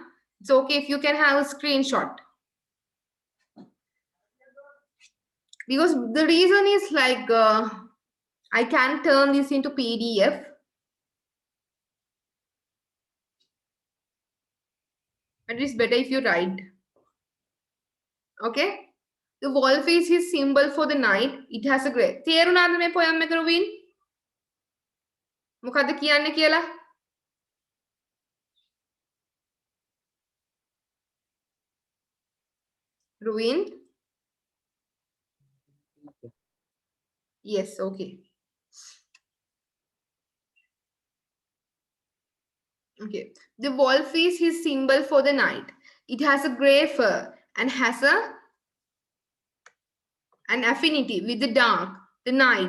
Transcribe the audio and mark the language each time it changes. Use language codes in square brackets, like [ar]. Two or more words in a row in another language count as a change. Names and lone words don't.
[en] It's okay if you can have a screenshot. Because the reason is like, I can turn this into PDF. But it's better if you write. Okay? The wolf is his symbol for the night. It has a great. [si] තේරුණාද මේ poem එක රුවින්? මොකද්ද කියන්නේ කියලා? රුවින්? [en] Yes, okay. Okay. The wolf is his symbol for the night. It has a grey fur and has an affinity with the dark, the night.